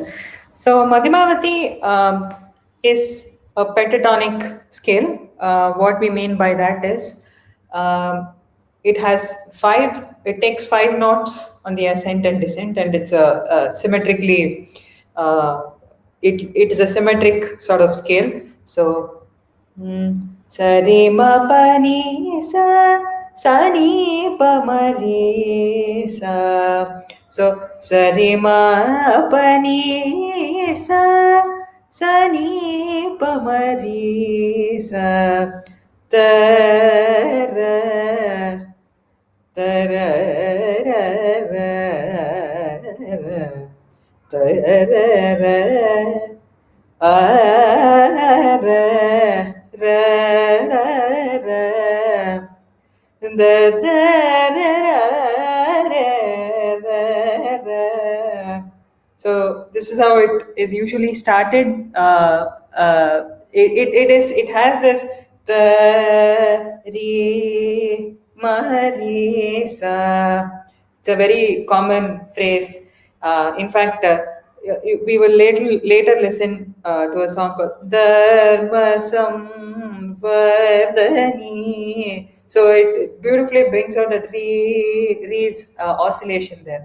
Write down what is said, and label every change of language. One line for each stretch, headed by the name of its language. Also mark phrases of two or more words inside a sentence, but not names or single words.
English: So Madhyamavati is a pentatonic scale. What we mean by that is it has five. It takes 5 notes on the ascent and descent, and it's a symmetrically. It is a symmetric sort of scale. So, sa re ma pa ni sa ni pa ma re sa. So sa re ma pa ni sa ni pa ma re sa ta ra ta ra ra ra ta ra ra a ra ra ra ra da da ra ra So this is how it is usually started. It has this the re ma re sa. It's a very common phrase. In fact, we will later listen to a song called Dharma Samvardhani. So it beautifully brings out that re's oscillation there.